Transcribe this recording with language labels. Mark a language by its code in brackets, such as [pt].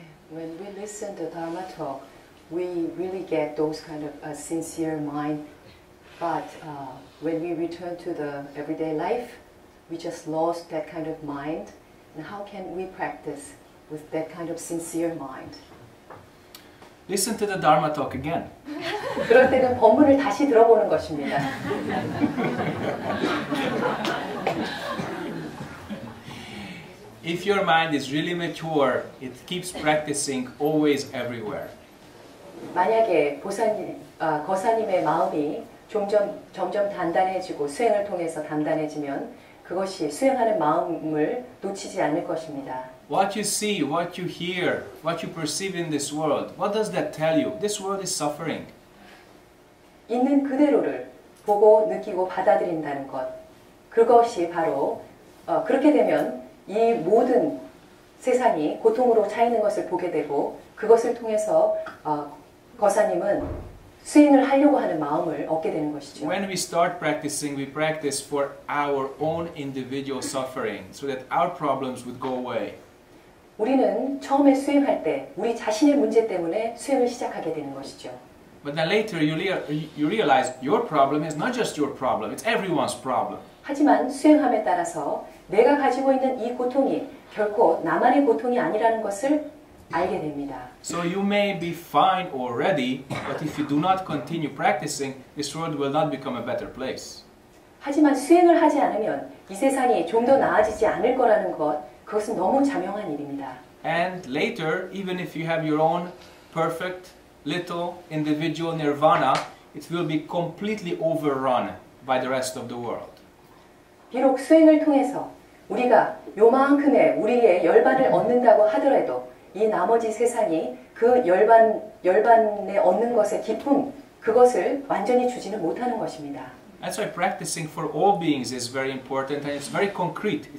[en] When we listen to Dharma talk, we really get those kind of sincere mind. But when we return to the everyday life, we just lost that kind of mind. And how can we practice with that kind of sincere mind? Listen to the Dharma talk again. [ko] 그럴 때는 법문을 다시 들어보는 것입니다. [en] If your mind is really mature, it keeps practicing always everywhere. [ko] 만약에 거사님의 마음이 점점 단단해지고 수행을 통해서 단단해지면 그것이 수행하는 마음을 놓치지 않을 것입니다. [en] What you see, what you hear, what you perceive in this world, what does that tell you? This world is suffering. [ko] 있는 그대로를 보고 느끼고 받아들인다는 것. 그것이 바로 그렇게 되면 이 모든 세상이 고통으로 차 있는 것을 보게 되고 그것을 통해서 거사님은 수행을 하려고 하는 마음을 얻게 되는 것이죠. [en] When we start practicing, we practice for our own individual suffering, so that our problems would go away. [ko] 우리는 처음에 수행할 때 우리 자신의 문제 때문에 수행을 시작하게 되는 것이죠. [en] But then later you realize your problem is not just your problem, it's everyone's problem. [ko] 하지만 수행함에 따라서 내가 가지고 있는 이 고통이 결코 나만의 고통이 아니라는 것을 알게 됩니다. [en] So you may be fine already, but if you do not continue practicing, this world will not become a better place. [ko] 하지만 수행을 하지 않으면 이 세상이 좀 더 나아지지 않을 거라는 것, 그것은 너무 자명한 일입니다. [en] And later, even if you have your own perfect little individual nirvana, it will be completely overrun by the rest of the world. [ko] 비록 수행을 통해서 우리가 요만큼의 우리의 열반을 얻는다고 하더라도 이 나머지 세상이 그 열반에 얻는 것의 기쁨, 그것을 완전히 주지는 못하는 것입니다. [en] That's why practicing for all beings is very important and it's very concrete.